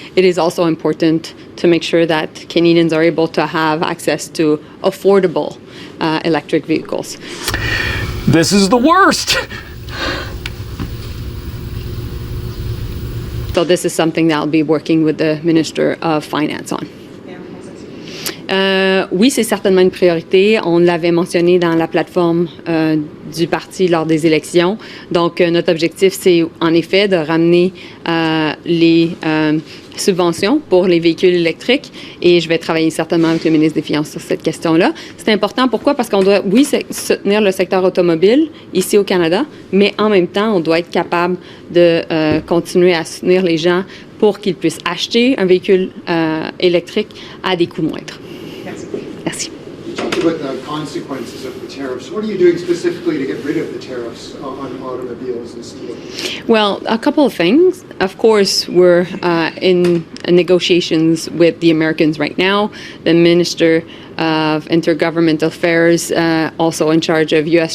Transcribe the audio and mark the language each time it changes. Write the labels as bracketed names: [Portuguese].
[English] It is also important to make sure that Canadians are able to have access to affordable electric vehicles. This is the worst! So this is something that I'll be working with the Minister of Finance on. [French] Oui, c'est certainement une priorité. On l'avait mentionné dans la plateforme du parti lors des élections. Donc, notre objectif, c'est en effet de ramener les subventions pour les véhicules électriques et je vais travailler certainement avec le ministre des Finances sur cette question-là. C'est important. Pourquoi? Parce qu'on doit, oui, soutenir le secteur automobile ici au Canada, mais en même temps, on doit être capable de continuer à soutenir les gens pour qu'ils puissent acheter un véhicule électrique à des coûts moindres. Merci. [English] You talked about the consequences of the tariffs. What are you doing specifically to get rid of the tariffs on automobiles and steel? Well, a couple of things. Of course, we're in negotiations with the Americans right now. The Minister of Intergovernmental Affairs, also in charge of U.S.